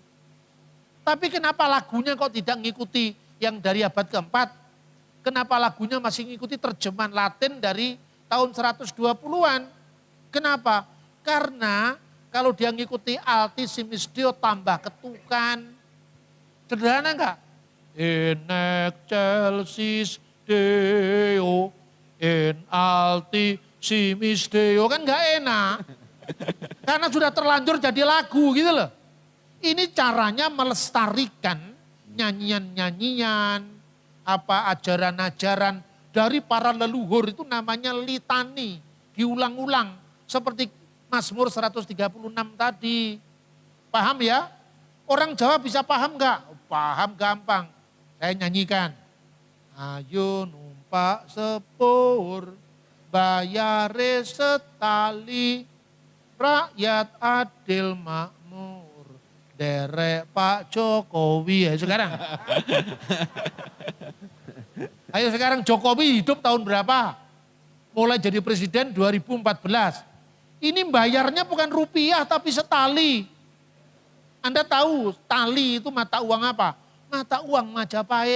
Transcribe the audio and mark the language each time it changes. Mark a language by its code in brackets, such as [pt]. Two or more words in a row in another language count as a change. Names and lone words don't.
[id] Tapi kenapa lagunya kok tidak mengikuti yang dari abad keempat? Kenapa lagunya masih mengikuti terjemahan Latin dari tahun 120-an? Kenapa? Karena kalau dia mengikuti [la] altissimis Deo [id] tambah ketukan. Sederhana enggak? [la] In excelsis Deo, in altissimis Deo. [id] Kan enggak enak. Karena sudah terlanjur jadi lagu gitu loh. Ini caranya melestarikan nyanyian-nyanyian, ajaran-ajaran dari para leluhur itu namanya litani, diulang-ulang seperti Mazmur 136 tadi. Paham ya? Orang Jawa bisa paham enggak? Paham gampang. Saya nyanyikan. [jv] Ayo numpak sepur, bayare setali, rakyat adil makmur, derek Pak Jokowi. [id] Ayo sekarang. Ayo sekarang Jokowi hidup tahun berapa? Mulai jadi presiden 2014. Ini bayarnya bukan rupiah tapi setali. Anda tahu tali itu mata uang apa? Mata uang Majapahit.